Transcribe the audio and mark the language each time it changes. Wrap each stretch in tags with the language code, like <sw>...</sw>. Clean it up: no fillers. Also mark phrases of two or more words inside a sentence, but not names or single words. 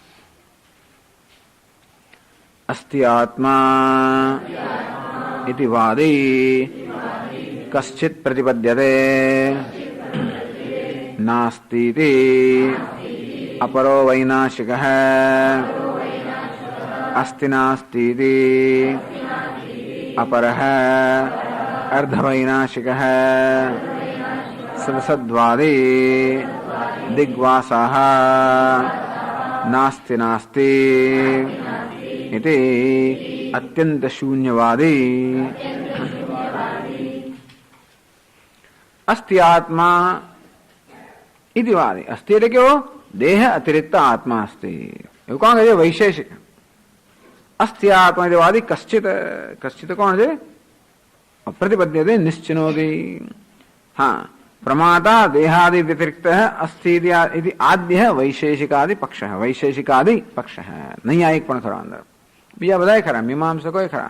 <sa>અસ્તિ આત્મા ઇતિ વાદી કશ્ચિત પ્રતિપદ્યતે નાસ્તિ અપરો વૈનાશિકઃ અસ્તિ નાસ્તિ अपरः अर्धवैनाशिकः सदसद्वादी दिग्वासः नास्ति नास्ति इति अत्यंत शून्यवादी. अस्ति आत्मा इति वादी,</sa> <gu>अस्ति એટલે કેવો દેહ અતિરિક્ત આત્મા અસ્તિ એવું કોણ કહે છે? વૈશેષિક.</gu> <sa>અસ્થિ આત્મવાદી કશ્ચિત, કશ્ચિત</sa> <gu>કોણ છે?</gu> <sa>પ્રતિપદ્યતે નિશ્ચિનોતિ.</sa> <gu>હા,</gu> <sa>પ્રમાતા દેહાદિ વ્યતિરિક્ત અસ્થિ ઇતિ આદ્ય વૈશેષિકાદિ પક્ષ, વૈશેષિકાદિ પક્ષ</sa> <gu>નૈયાયિક પણ ખરા, અંદર બીજા બધા ખરા, મીમાંસકો ખરા.</gu>